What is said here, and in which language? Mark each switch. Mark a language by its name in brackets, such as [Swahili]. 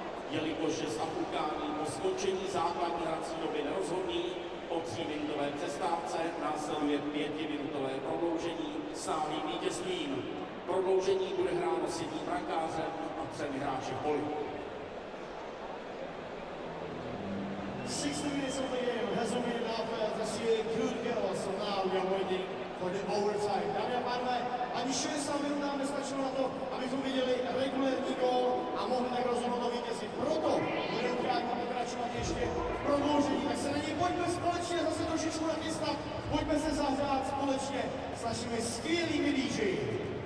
[Czech] Jelikož je stav utkání po skončení základní hrací doby nerozhodný, po 3minutové přestávce následuje 5minutové prodloužení s náhlým vítězstvím. Prodloužení bude hráno s jedním brankářem a 3 hráči v poli. [English] 60 minutes of the game has only enough to see a good goal, so now we are waiting for the overtime. [Czech] Dámy a pánové, ani 60 minut nám nestačilo na to, abychom viděli regulérní gól a mohli tak rozhodnout o vítězi. Proto bude utkání pokračovat ještě v prodloužení. Tak se na něj pojďme společně zase trošičku nachystat. Pojďme se zahrát společně s našimi skvělými DJi.